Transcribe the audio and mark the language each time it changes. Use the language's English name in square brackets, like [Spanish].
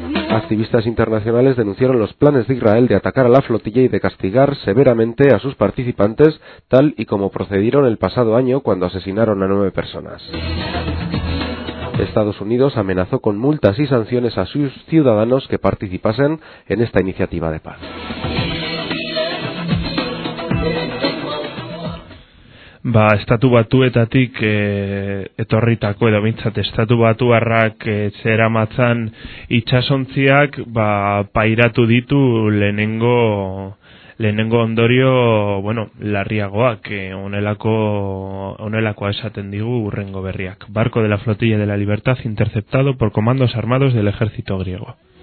[Spanish] Activistas internacionales denunciaron los planes de Israel de atacar a la flotilla y de castigar severamente a sus participantes, tal y como procedieron el pasado año cuando asesinaron a 9 personas. Estados Unidos amenazó con multas y sanciones a sus ciudadanos que participasen en esta iniciativa de paz. [Basque] Ba, estatu batuetatik etorritako edo bintzat estatu batuarrak zera matzan itxasontziak ba, pairatu ditu lehenengo ondorio, bueno, larriagoak, onelakoa esaten digu urrengo berriak. [Spanish] Barco de la Flotilla de la Libertad interceptado por comandos armados del ejército griego.